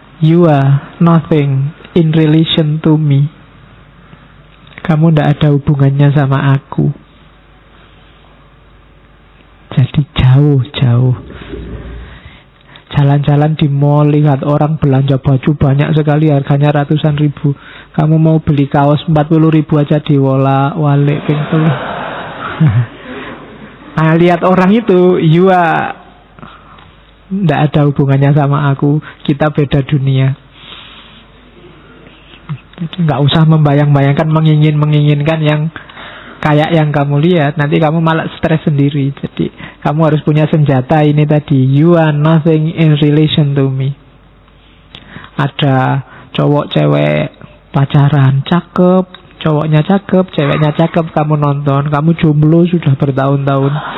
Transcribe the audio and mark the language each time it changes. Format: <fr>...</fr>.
<en>You are nothing in relation to me.</en> <id>Kamu tidak ada hubungannya sama aku. Jadi jauh-jauh. Jalan-jalan di mall, lihat orang belanja baju banyak sekali, harganya ratusan ribu. Kamu mau beli kaos 40 ribu aja diwala-walik pintu. Nah, lihat orang itu, you tidak ada hubungannya sama aku. Kita beda dunia. Jadi nggak usah membayang-bayangkan, menginginkan yang kayak yang kamu lihat. Nanti kamu malah stres sendiri. Jadi kamu harus punya senjata ini tadi.</id> <en>You are nothing in relation to me.</en> <id>Ada cowok cewek pacaran, cakep, cowoknya cakep, ceweknya cakep, kamu nonton, kamu jomblo sudah bertahun-tahun.</id>